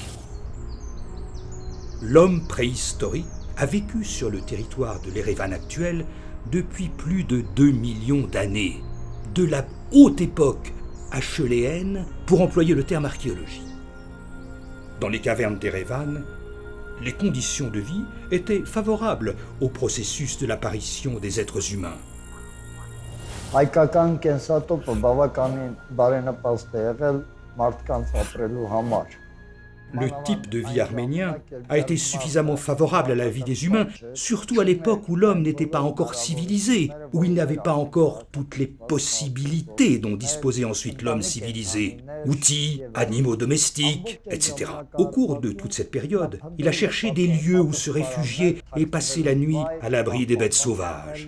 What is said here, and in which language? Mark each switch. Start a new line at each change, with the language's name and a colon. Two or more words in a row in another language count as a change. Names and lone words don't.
French: L'homme préhistorique a vécu sur le territoire de l'Erevan actuel depuis plus de 2 millions d'années, de la haute époque acheuléenne pour employer le terme archéologie. Dans les cavernes d'Erevan, les conditions de vie étaient favorables au processus de l'apparition des êtres humains.
Armenian: Հայկական կենսատոպը բավականին բարենպաստ է եղել մարդկանց ապրելու համար։
French: Le type de vie arménien a été suffisamment favorable à la vie des humains, surtout à l'époque où l'homme n'était pas encore civilisé, où il n'avait pas encore toutes les possibilités dont disposait ensuite l'homme civilisé, outils, animaux domestiques, etc. Au cours de toute cette période, il a cherché des lieux où se réfugier et passer la nuit à l'abri des bêtes sauvages.